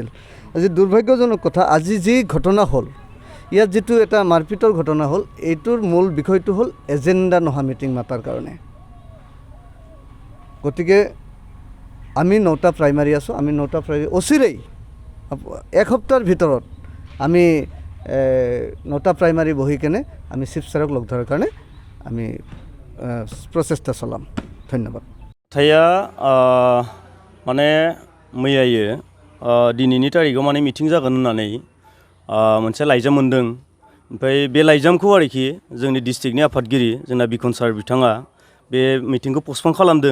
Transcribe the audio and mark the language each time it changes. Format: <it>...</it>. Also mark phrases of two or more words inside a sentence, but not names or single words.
<as>আজি দুৰ্ভাগ্যজনক কথা, আজি যি ঘটনা হ'ল, ইয়াত যিটো এটা মাৰপিটৰ ঘটনা হ'ল, এইটোৰ মূল বিষয়টো হ'ল এজেণ্ডা নোহোৱা মিটিং মাতাৰ কাৰণে। গতিকে আমি 9টা প্ৰাইমাৰী আছোঁ, আমি 9টা প্ৰাইমাৰী অচিৰেই এসপ্তাহৰ ভিতৰত আমি 9টা প্ৰাইমাৰী বহি কেনে আমি চিফ ছাৰক লগ ধৰাৰ কাৰণে আমি প্ৰচেষ্টা চলাম। ধন্যবাদ।</as> <brx>थाया माने मैयायो दिनैनि तारिखाव माने मिटिं जागोन होननानै मोनसे लाइजाम मोनदों। ओमफ्राय बे लाइजामखौ आरोखि जोंनि डिस्ट्रिक्टनि आफादगिरि जोंना बिखन सार बिथाङा बे मिटिंखौ पस्टपन खालामदों।</brx>